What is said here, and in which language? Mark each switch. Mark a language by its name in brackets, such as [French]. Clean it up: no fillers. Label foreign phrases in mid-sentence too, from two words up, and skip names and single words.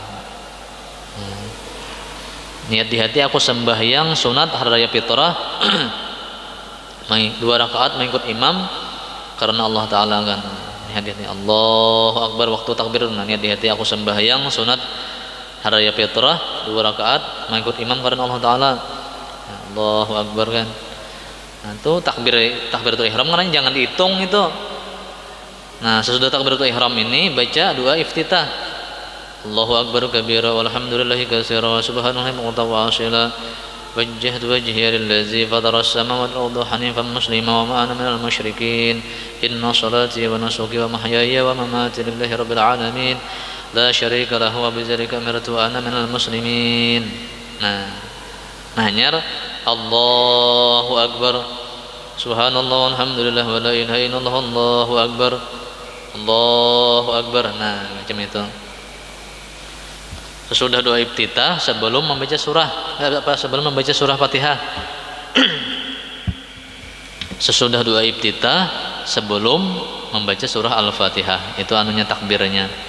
[Indonesian] Niat di hati aku sembahyang sunat hari raya fitrah 2 rakaat mengikut imam karena Allah Ta'ala kan. Niat di hati [Arabic] الله أكبر [Indonesian] waktu takbir. Niat di hati aku sembahyang sunat hari raya fitrah 2 rakaat mengikut imam karena Allah Ta'ala. Ya, [Arabic] الله أكبر [Indonesian] kan. Nah, itu [Arabic] تكبيرة الإحرام [Indonesian] kan jangan dihitung itu. Nah, sesudah [Arabic] تكبيرة الإحرام [Indonesian] ini baca doa iftitah. [Arabic] الله أكبر كبيرا والحمد لله كثيرا وسبحان الله متوسلا. وجهت وجهي للذي فطر السماوات والأرض حنيفا مسلما وما أنا من المشركين. إن صلاتي ونسكي ومحياي ومماتي لله رب العالمين. لا شريك له وبذلك أمرت وأنا من المسلمين. [Indonesian] Nah, nyar [Arabic] الله أكبر، سبحان الله والحمد لله ولا إله إلا الله، الله أكبر، الله أكبر. [Indonesian] Nah, macam itu. Sesudah doa iftitah sebelum membaca sebelum membaca surah Fatihah. Sesudah doa iftitah sebelum membaca surah Al-Fatihah, itu anunya takbirnya.